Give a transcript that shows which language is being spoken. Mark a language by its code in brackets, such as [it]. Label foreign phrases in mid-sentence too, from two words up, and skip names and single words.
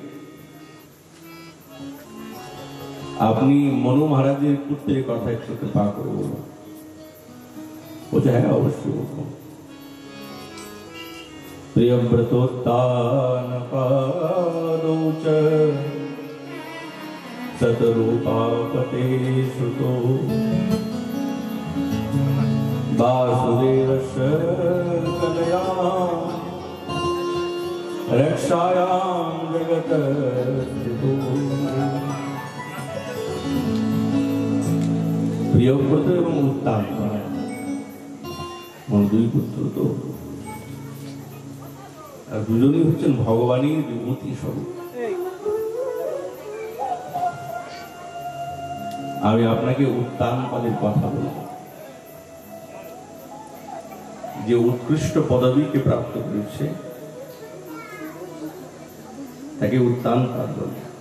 [bn] আপনি মনু মহারাজের পুত্রের কথা একটু কৃপা করে বলুন বলছে হ্যাঁ অবশ্যই বলবো [sa] प्रियव्रतोत्तान पादौ च शतरूपापते श्रुतो वासुदेवस्य कलया रक्षायां जगत स्थितो [bn] প্রিয়ব্রত এবং উত্তান দুই পুত্র তো, আর দুজনই হচ্ছেন ভগবানের বিভূতি স্বরূপ। আমি আপনাকে উত্তান পদের কথা বলব, যে উৎকৃষ্ট পদবীকে প্রাপ্ত করেছে তাকে উত্তান পদ বলে।